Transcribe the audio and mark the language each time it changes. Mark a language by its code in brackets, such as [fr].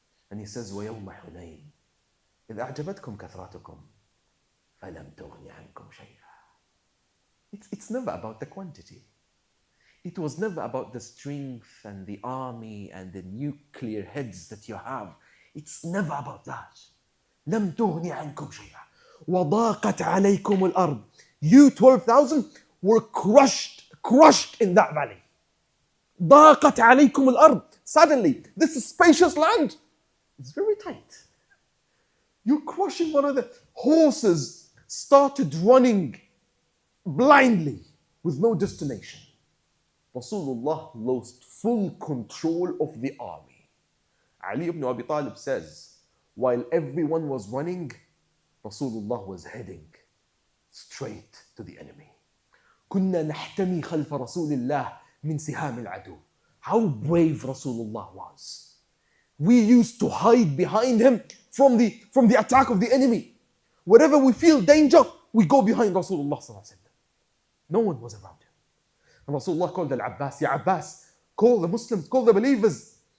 [en] And he says, [ar] وَيَوْمَ حُنَيْنٍ إِذْ أَعْجَبَتْكُمْ كَثْرَتُكُمْ فَلَمْ تُغْنِ عَنْكُمْ شَيْئًا. [en] It's never about the quantity. It was never about the strength and the army and the nuclear heads that you have. It's never about that. [ar] لَمْ تُغْنِ عَنْكُمْ شَيْئًا وَضَاقَتْ عَلَيْكُمُ الْأَرْضِ. [en] You 12,000 were crushed in that valley. [ar] ضَاقَتْ عَلَيْكُمُ الْأَرْضِ. [en] Suddenly, this spacious land is very tight. You're crushing one of the horses, started running blindly with no destination. Rasulullah lost full control of the army. Ali ibn Abi Talib says, while everyone was running, Rasulullah was heading straight to the enemy. [ar] كنا نحتمي خلف رسول الله من سهام العدو. [en] How brave Rasulullah was. We used to hide behind him from the attack of the enemy. Wherever we feel danger, we go behind Rasulullah sallallahu alaihi wasallam. No one was around him. And Rasulullah called Al-Abbas, Ya Abbas, call the Muslims, call the believers.